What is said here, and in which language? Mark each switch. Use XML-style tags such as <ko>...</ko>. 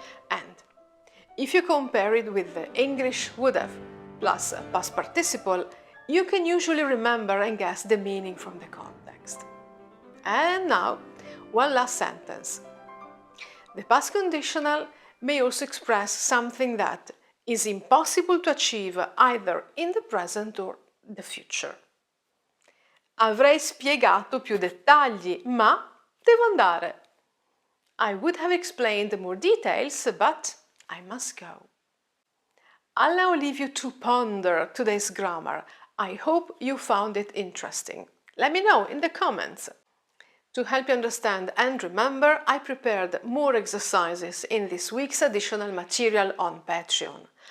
<en>And if you compare it with the English would have plus a past participle, you can usually remember and guess the meaning from the context. And now, one last sentence. The past conditional may also express something that is impossible to achieve either in the present or the future.</en> <it>Avrei spiegato più dettagli, ma devo andare.</it> <en>I would have explained more details, but I must go. I'll now leave you to ponder today's grammar. I hope you found it interesting. Let me know in the comments. To help you understand and remember, I prepared more exercises in this week's additional material on Patreon.</en>